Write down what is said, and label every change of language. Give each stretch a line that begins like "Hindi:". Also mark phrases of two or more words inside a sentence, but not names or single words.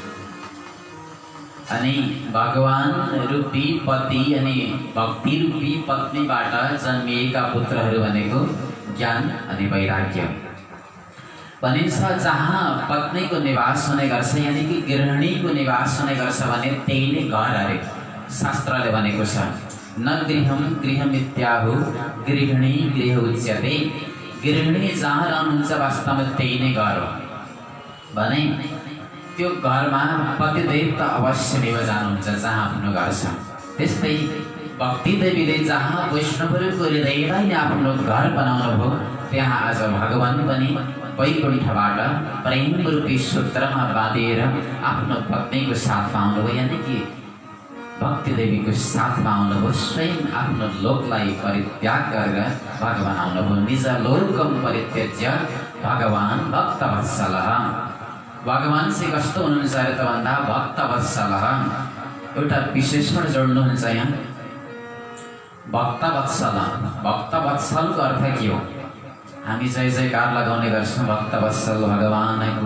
Nepali: अनि भगवान रूपी पति अनि भक्ति रूपी पत्नीबाट जन्मिएका पुत्रहरू भनेको ज्ञान अनि वैराग्य भनिन्छ। जहाँ पत्नीको निवास हुने गर्छ यानि कि गृहिणीको निवास हुने गर्छ भने त्यही नै घर अरे शास्त्रले भनेको छ।
Sanskrit: न गृहम गृहमित्याहु गृहिणी गृह उच्यते।
Nepali: गृहिणी जहाँ रहनुहुन्छ वास्तवमा त्यही नै घर हो भने त्यो घरमा पतिदेव त अवश्य लिएर जानुहुन्छ जहाँ आफ्नो घर छ। त्यस्तै भक्ति देवीले जहाँ वैष्णवहरूको हृदयलाई नै आफ्नो घर बनाउनु भयो त्यहाँ आज भगवान पनि वैकुण्ठबाट प्रेम रूपी सूत्रमा बाँधिएर आफ्नो पत्नीको साथमा आउनुभयो। यानि कि भक्ति देवीको साथमा आउनुभयो। स्वयं आफ्नो लोकलाई परित्याग गरेर भगवान आउनुभयो।
Sanskrit: निज लोकम परित्यज्य भगवान भक्तवत्सलः।
Nepali: भगवान चाहिँ कस्तो हुनुहुन्छ अरे त भन्दा भक्तवत्सलः। एउटा विशेषण जोड्नुहुन्छ यहाँ भक्तवत्सल। भक्तवत्सलको अर्थ के हो? हामी जय जयकार लगाउने गर्छौँ भक्तवत्सल भगवानको।